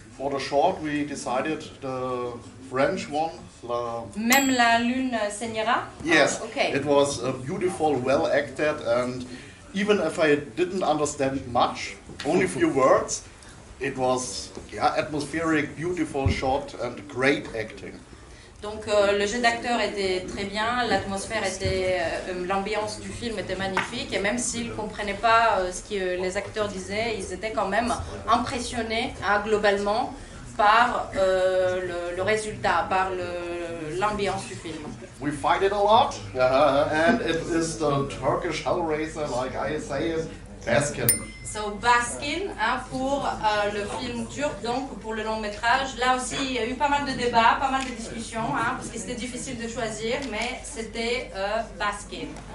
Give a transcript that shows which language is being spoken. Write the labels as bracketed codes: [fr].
[en] For the short we decided the French one. [fr] Même la Lune Señora? [en] Yes, okay. It was beautiful, well acted, and even if I didn't understand much, only few words, it was atmospheric, beautiful shot and great acting. [fr] Donc le jeu d'acteur était très bien, l'atmosphère était, l'ambiance du film était magnifique et même s'ils ne comprenaient pas ce que les acteurs disaient, ils étaient quand même impressionnés globalement par le résultat, par l'ambiance du film. [en] We fight it a lot, and it is the Turkish Hellraiser, like I say, Baskin. [fr] So Baskin, pour le film turc, donc pour le long métrage. Là aussi, il y a eu pas mal de débats, pas mal de discussions, parce que c'était difficile de choisir, mais c'était Baskin.